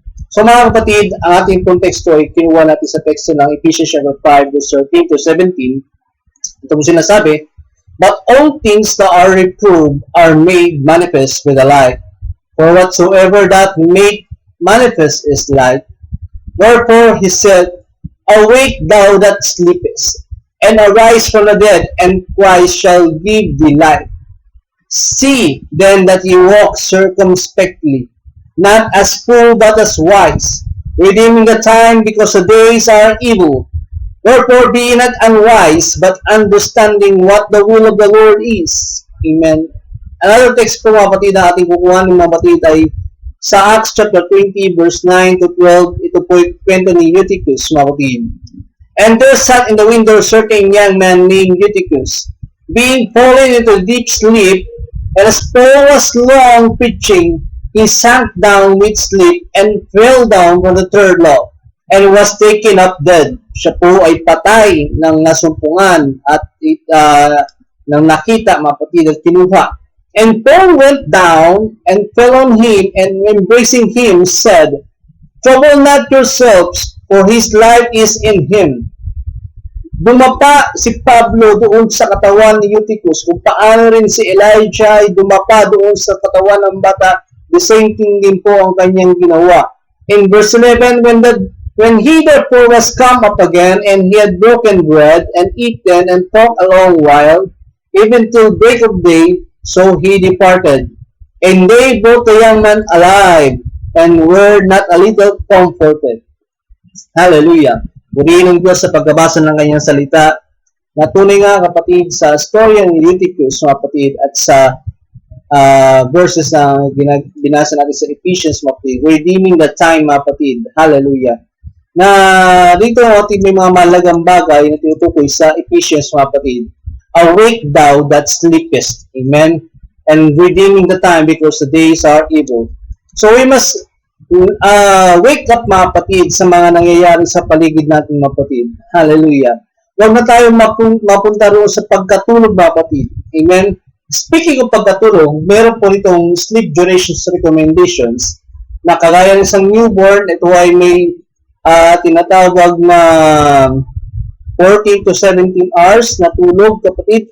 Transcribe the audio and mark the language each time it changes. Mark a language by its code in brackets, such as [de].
[tl] So mga kapatid, ang ating konteksto ay kinuha natin sa teksto ng Ephesians 5 verse 13 to 17. Ito po sinasabi, [en] "But all things that are reproved are made manifest with the light. For whatsoever that made manifest is light. Wherefore he said, Awake thou that sleepest, and arise from the dead, and Christ shall give thee light. See then that ye walk circumspectly, not as fools but as wise, redeeming the time, because the days are evil. Wherefore be ye not unwise, but understanding what the will of the Lord is." [tl] Amen. [en] Another text [tl] po mga kapatid na ating kukuhanin mga kapatid ay sa Acts chapter 20 verse 9 to 12. Ito po ay kwento ni Eutychus mga kapatid. [en] "And there sat in the window a certain young man named Eutychus, being fallen into deep sleep, and as Paul was long preaching, he sank down with sleep and fell down from the third law, and was taken up dead." [tl] Siya po ay patay ng nasumpungan at nang nakita mga kapatid at kinuha. [en] "And Paul went down and fell on him, and embracing him said, Trouble not yourselves, for his life is in him." [tl] Dumapa si Pablo doon sa katawan ni Eutychus, kung paano rin si Elijah ay dumapa doon sa katawan ng bata, [en] the same thing [tl] din po ang kanyang ginawa. [en] In verse 11, when he therefore was come up again, and he had broken bread, and eaten, and talked a long while, even till break of day, so he departed. And they brought the young man alive, and were not a little comforted. Hallelujah. [tl] Purihin ng Diyos sa pagbabasa ng kanyang salita, na tunay nga kapatid sa storya ni Eutychus mga kapatid at sa verses na binasa natin sa Ephesians mga kapatid, [en] redeeming the time [tl] mga kapatid. Hallelujah. Na dito mga kapatid may mga malagang bagay na tinutukoy sa Ephesians mga kapatid. [en] "Awake thou that sleepest." Amen. "And redeeming the time, because the days are evil." So we must wake up [tl] mga kapatid sa mga nangyayari sa paligid natin mga kapatid. Hallelujah. Huwag na tayo mapunta roon sa pagkatulog mga kapatid. Amen. Speaking of pagkatulog, meron po itong [en] sleep durations recommendations [tl] na kagaya ng isang newborn, ito ay may tinatawag na 14 to 17 hours na tulog kapatid.